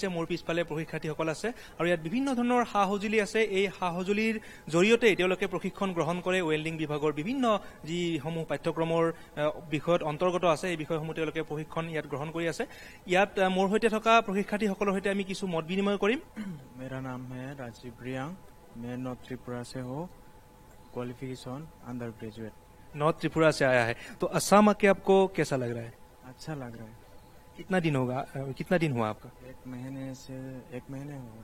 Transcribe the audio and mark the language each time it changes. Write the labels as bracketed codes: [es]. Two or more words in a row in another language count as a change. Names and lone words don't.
[as] মোৰ পিছফালে প্ৰশিক্ষাৰ্থীসকল আছে আৰু ইয়াত বিভিন্ন ধৰণৰ সা সঁজুলি আছে এই সা সঁজুলিৰ জৰিয়তে তেওঁলোকে প্ৰশিক্ষণ গ্ৰহণ কৰে ৱেল্ডিং বিভাগৰ বিভিন্ন যিসমূহ পাঠ্যক্ৰমৰ বিষয়ত অন্তৰ্গত আছে এই বিষয়সমূহ তেওঁলোকে প্ৰশিক্ষণ ইয়াত গ্ৰহণ কৰি আছে ইয়াত মোৰ সৈতে থকা প্ৰশিক্ষাৰ্থীসকলৰ সৈতে আমি কিছু মত বিনিময় কৰিম [hi] मेरा नाम है राजीव प्रियांक मैं नॉर्थ त्रिपुरा से हूँ [en] qualification undergraduate [hi] नॉर्थ त्रिपुरा से आया है तो असम आके आपको कैसा लग रहा है अच्छा लग रहा है कितना दिन हुआ आपका 1 महीने से 1 महीने हुआ